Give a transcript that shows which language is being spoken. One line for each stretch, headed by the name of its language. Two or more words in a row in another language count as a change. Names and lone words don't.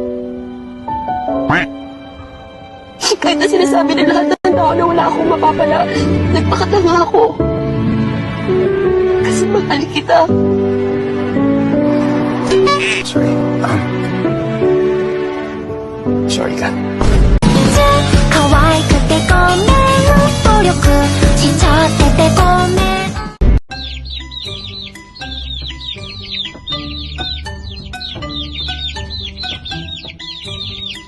Filipino: Kahit na sinasabi ng lahat ng tao na wala akong mapapala, nagpakatanga ako. Kasi mahal kita. Sorry ka.
Japanese: 可愛くてごめん努力しちゃっててごめん
English: Thank you.